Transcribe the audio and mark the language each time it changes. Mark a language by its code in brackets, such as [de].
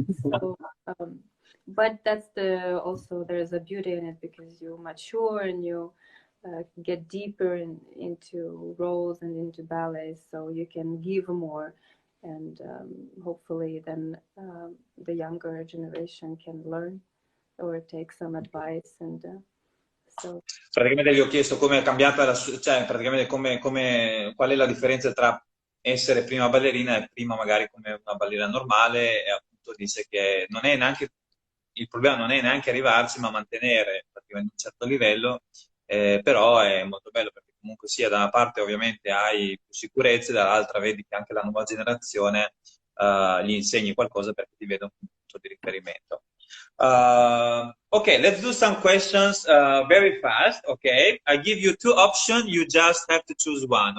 [en] So but that's also there's a beauty in it because you mature and you get deeper into roles and into ballets, so you can give more, and hopefully then the younger generation can learn or take some advice. And so [it] Praticamente gli ho chiesto come è cambiata cioè praticamente qual è la differenza tra essere prima ballerina e prima magari come una ballerina normale, e appunto disse che non è neanche il problema non è neanche arrivarci, ma mantenere praticamente un certo livello, però è molto bello perché comunque sia da una parte ovviamente hai più sicurezze, dall'altra vedi che anche la nuova generazione gli insegni qualcosa perché ti vede un punto di riferimento. [en] Okay, let's do some questions very fast. Okay, I give you two options. You just have to choose one.